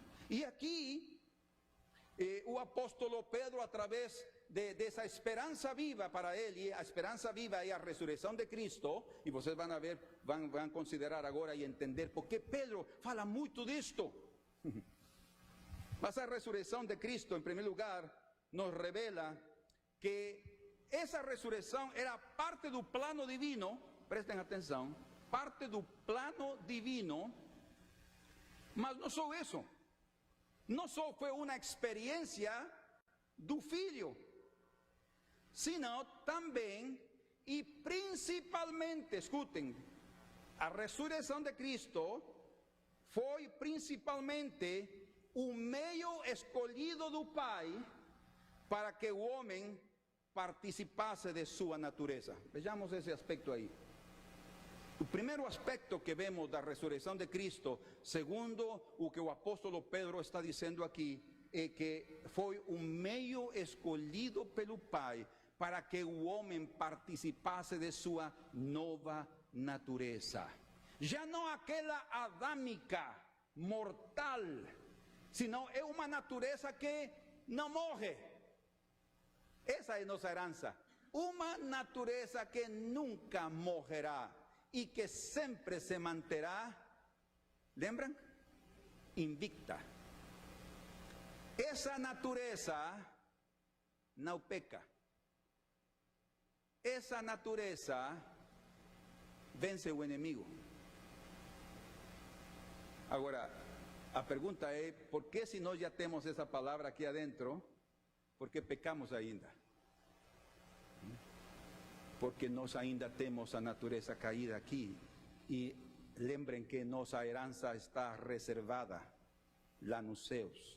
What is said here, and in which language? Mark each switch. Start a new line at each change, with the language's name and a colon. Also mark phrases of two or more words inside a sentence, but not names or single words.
Portuguese: E aqui, o apóstolo Pedro, através dessa esperança viva para ele, a esperança viva é a ressurreição de Cristo, e vocês vão ver, vão considerar agora e entender porque Pedro fala muito disto.
Spanish: Mas a resurrección de Cristo, en primer lugar, nos revela que esa resurrección era parte del plano divino, presten atención, parte del plano divino, mas no solo eso, no solo fue una experiencia
Portuguese: do Filho,
Spanish: sino también y principalmente, escuchen, a resurrección de Cristo fue principalmente un medio
Portuguese: escolhido do Pai
Spanish: para que el hombre participase de su naturaleza. Veamos ese aspecto ahí. El primer aspecto que vemos de la resurrección de Cristo, segundo lo que el apóstolo Pedro está diciendo aquí, es que fue un medio
Portuguese: escolhido pelo Pai
Spanish: para que el hombre participase de su nueva naturaleza. Ya no aquella adámica, mortal, sino es una naturaleza que no morre. Esa es nuestra heranza. Una naturaleza que nunca morrerá y que siempre se mantendrá, ¿lembran? Invicta. Esa naturaleza no peca. Esa naturaleza vence o enemigo.
Portuguese: Agora, a pergunta é, por que se nós já temos essa palavra aqui adentro, por que pecamos ainda? Porque nós ainda temos a natureza caída aqui. E lembrem que nossa herança está reservada lá nos céus.